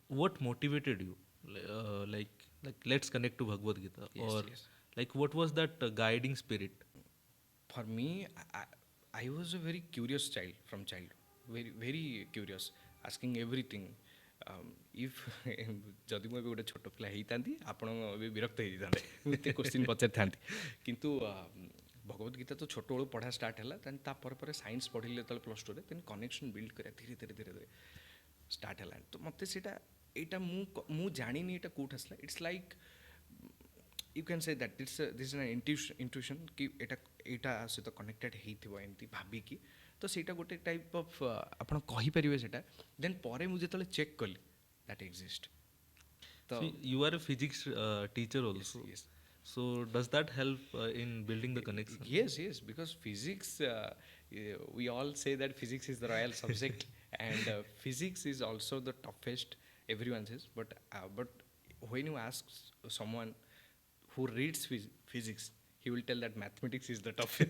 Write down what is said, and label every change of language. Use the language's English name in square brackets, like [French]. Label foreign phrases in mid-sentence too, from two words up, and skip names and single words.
[English] What motivated you? Like let's connect to Bhagavad Gita. Yes, Or yes. like what was that guiding spirit? For me, I was a very curious child from childhood. Very, very curious, asking everything. [Odia] If ଯଦି ମୁଁ ଏବେ ଗୋଟେ ଛୋଟ ପିଲା ହେଇଥାନ୍ତି, ଆପଣ ଏବେ ବିରକ୍ତ ହେଇଯାଇଥାନ୍ତେ, ଏତେ କୋଶ୍ଚିନ୍ ପଚାରିଥାନ୍ତି। କିନ୍ତୁ ଭଗବତ ଗୀତା ତ ଛୋଟବେଳୁ ପଢ଼ା ଷ୍ଟାର୍ଟ ହେଲା, ଦେନ୍ ତାପରେ ପରେ ସାଇନ୍ସ ପଢ଼ିଲେ ଯେତେବେଳେ +2ରେ, ଦେନ୍ [English] connection build [Odia] କରିବା ଧୀରେ ଧୀରେ ଷ୍ଟାର୍ଟ ହେଲା। ତ ମୋତେ ସେଇଟା ଏଇଟା ମୁଁ ଜାଣିନି ଏଇଟା କେଉଁଠି ଆସିଲା। [English] it's like you can say that this is an intuition [Odia] କି ଏଟା ସହିତ କନେକ୍ଟେଡ ହେଇଥିବ ଏମିତି ଭାବିକି। ତ ସେଇଟା ଗୋଟେ [English] type of [Odia] ଆପଣ କହିପାରିବେ ସେଇଟା। ଦେନ୍ ପରେ ମୁଁ ଯେତେବେଳେ ଚେକ୍ କଲି [English] that exist. [Odia] ତ [English] So you are a physics teacher also. yes. So does that help in building the connection? Yes, because physics, we all say that physics is the royal subject, and physics is also the toughest, everyone says. But when you ask someone who reads physics, he will tell that mathematics is the toughest.